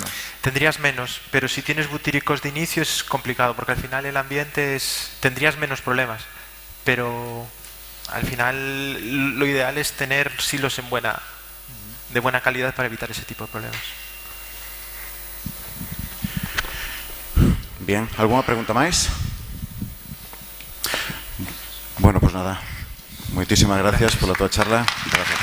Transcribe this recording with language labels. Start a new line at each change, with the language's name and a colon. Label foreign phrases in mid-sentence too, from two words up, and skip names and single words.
Spanish: Tendrías menos, pero si tienes butíricos de inicio es complicado, porque al final el ambiente tendrías menos problemas, pero al final lo ideal es tener silos de buena calidad para evitar ese tipo de problemas. Bien, ¿alguna pregunta máis? Bueno, pues nada.
Galician: Moitísimas gracias pola tua charla.
Spanish: Gracias.